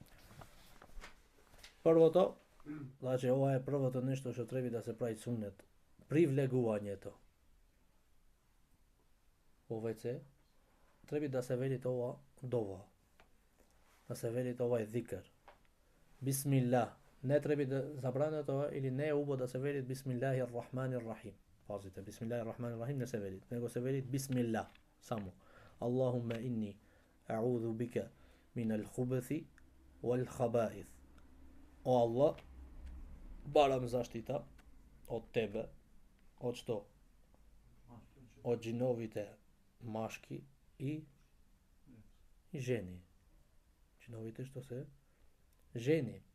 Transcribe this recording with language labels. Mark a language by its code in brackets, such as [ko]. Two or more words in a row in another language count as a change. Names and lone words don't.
[mk] Првото, значи ова е првото нешто што треба да се прави суннет при влегувањето. Во WC треба да се вели ова дова. Да се вели ова зикр. Бисмилlah. Не треба да забране тоа или не е убаво да се вели [ar] بسم الله الرحمن الرحيم. [mk] Пазите, [ar] بسم الله الرحمن الرحيم [mk] не се вели, него се вели бисмилlah само. [ar] اللهم إني أعوذ بك من الخبث والخبائث. [mk] О Аллах, барам заштита од тебе, од што? Од џиновите машки и жени. Џиновите што се жени.